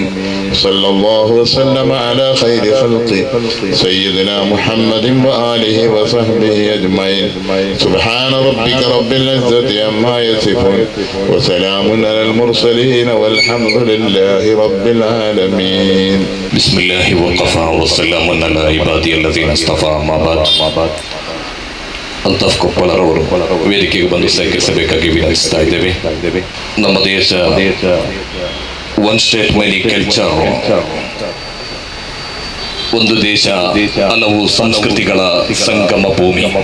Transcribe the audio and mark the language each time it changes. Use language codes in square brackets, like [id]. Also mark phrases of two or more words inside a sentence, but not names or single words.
[ar] صلى الله وسلم على خير خلقه سيدنا محمد وآله وصحبه أجمعين. سبحان ربك رب العزة عما يصفون وسلام على المرسلين والحمد لله رب العالمين. بسم الله وكفى والسلام على عبادي الذين اصطفى. ما بعد [kn] ಅಲ್ತಾಫ್ ಕೊಪ್ಪಳರವರು ವೇದಿಕೆಗೆ ಬಂದು ಸಹಕರಿಸಬೇಕಾಗಿ ವಿನಂತಿಸ್ತಾ ಇದ್ದೇವೆ. ನಮ್ಮ ದೇಶ [en] one state many culture, [kn] ಒಂದು ದೇಶ ಹಲವು ಸಂಸ್ಕೃತಿಗಳ ಸಂಗಮ ಭೂಮಿ.